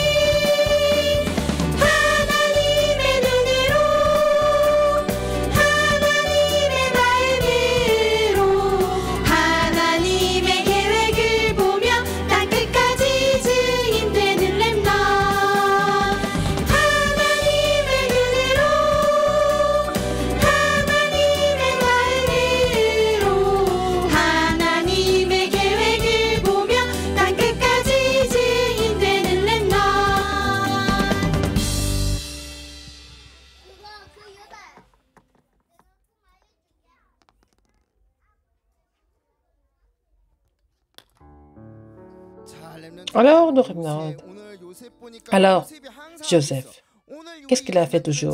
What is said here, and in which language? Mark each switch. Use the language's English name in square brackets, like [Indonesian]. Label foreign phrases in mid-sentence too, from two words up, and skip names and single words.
[Korean] 하나님의 눈으로 하나님의 마음으로 하나님의 계획을 보며 땅끝까지 증인되는 렘넌트 하나님의 눈으로 하나님의 마음으로 하나님의 계획을 보며 땅끝까지 증인되는 렘넌트 [French] Alors, nous revenons. Alors, Joseph, qu'est-ce qu'il a fait toujours?